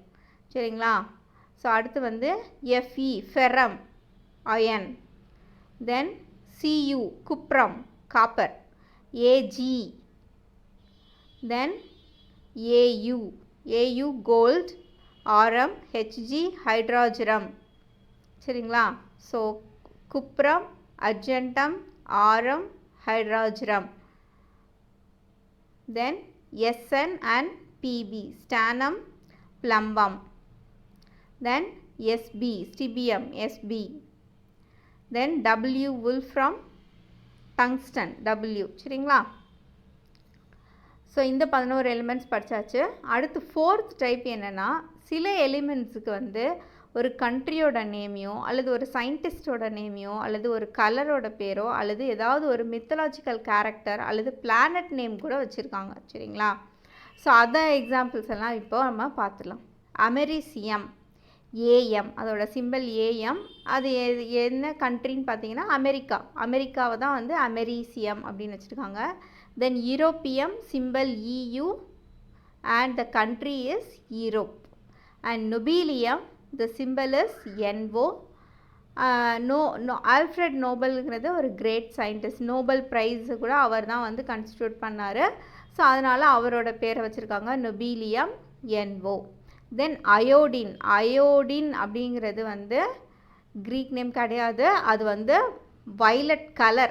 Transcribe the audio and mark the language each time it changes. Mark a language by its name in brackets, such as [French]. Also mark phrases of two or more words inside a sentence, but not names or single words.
[Tamil] சரிங்களா, ஸோ அடுத்து வந்து [English] Fe ferrum iron, then Cu cuprum copper, Ag, then Au gold, aurum Hg hydrargyrum. [Tamil] சரிங்களா, ஸோ [English] cuprum, argentum, aurum, hydrargyrum. Then Sn and Pb, stannum, plumbum. Then Sb, stbium, Sb. Then W, wolfram, tungsten, W. [Tamil] சரிங்களா, ஸோ இந்த 11 எலிமெண்ட்ஸ் படித்தாச்சு. அடுத்து [English] fourth type [Tamil] என்னென்னா, சில எலிமெண்ட்ஸுக்கு வந்து ஒரு கண்ட்ரியோட நேமையோ அல்லது ஒரு சயின்டிஸ்டோட நேமையோ அல்லது ஒரு கலரோட பேரோ அல்லது ஏதாவது ஒரு [English] mythological character [Tamil] அல்லது [English] planet name [Tamil] கூட வச்சுருக்காங்க. சரிங்களா, ஸோ அதை எக்ஸாம்பிள்ஸ் எல்லாம் இப்போ நம்ம பார்த்துடலாம். அமெரிசியம் AM, அதோட சிம்பிள் AM. அது என்ன கண்ட்ரின்னு பார்த்தீங்கன்னா அமெரிக்காவை தான் வந்து அமெரிசியம் அப்படின்னு வச்சுருக்காங்க. [English] then europium, symbol EU and the country is Europe. And nobelium, the symbol is NO. [Tamil] ஆல்ஃப்ரெட் நோபல்ங்கிறது ஒரு [English] great scientist, [Tamil] நோபல் ப்ரைஸு கூட அவர் தான் வந்து கன்ஸ்டியூட் பண்ணார். ஸோ அதனால் அவரோட பேரை வச்சுருக்காங்க நொபீலியம் NO. தென் அயோடின் அப்படிங்கிறது வந்து [English] Greek name [Tamil] கிடையாது, அது வந்து [English] violet color.